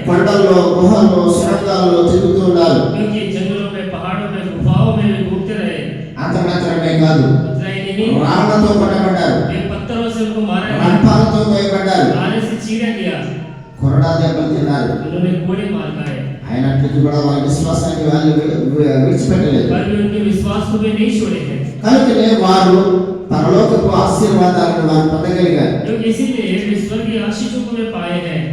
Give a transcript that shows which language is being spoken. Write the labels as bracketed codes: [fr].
[te] కొండల్లో గుహల్లో సురంగాల్లో తిరుగుతూ ఉన్నారు. [hi] क्योंकि जंगलों में पहाड़ों में गुफाओं में वे घूमते रहे। [te] అంత మాత్రమే కాదు, [hi] उतना ही नहीं [te] రాళ్లతో కొట్టబడ్డారు, [hi] वे पत्थरों से उनको मारा गया, [te] రంపాలతో వేయబడ్డారు, [hi] आने से चीरा गया, [te] కొరడా దెబ్బలు తిన్నారు. [hi] उन्होंने कोड़े मार खाए, [te] అయినప్పటికీ కూడా వాళ్ళ విశ్వాసాన్ని వాళ్ళు విడిచిపెట్టలేదు. [hi] पर भी उनके विश्वास को वे नहीं छोड़े हैं। [te] కనుకనే వారు పరలోకపు ఆశీర్వాదాలను వారు పొందగలిగారు. [hi] क्योंकि इसीलिए वे स्वर्गीय आशीषों को वे पाए हैं।